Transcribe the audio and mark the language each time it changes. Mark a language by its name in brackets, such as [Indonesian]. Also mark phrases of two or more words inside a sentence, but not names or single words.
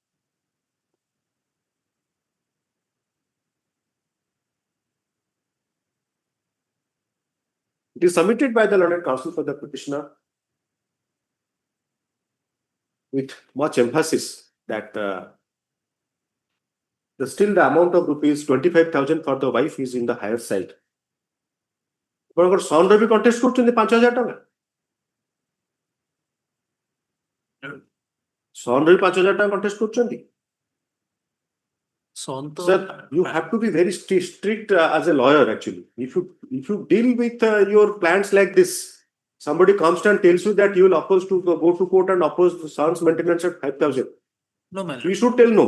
[English] It is submitted by the learned counsel for the petitioner with much emphasis that still the amount of rupees 25,000 for the wife is in the higher side. [Odia] ଆପଣଙ୍କର ସନ୍ ରେ ବି କଣ୍ଟେଷ୍ଟ କରୁଛନ୍ତି 5,000 ଟଙ୍କା ସନ୍ ରେ ବି 5,000 ଟଙ୍କା କଣ୍ଟେଷ୍ଟ କରୁଛନ୍ତି [English] Sir, you have to be very strict as a lawyer actually. If you deal with your clients like this, somebody comes and tells you that you will oppose to go to court and oppose the son's maintenance at 5,000. No, man. You should tell no.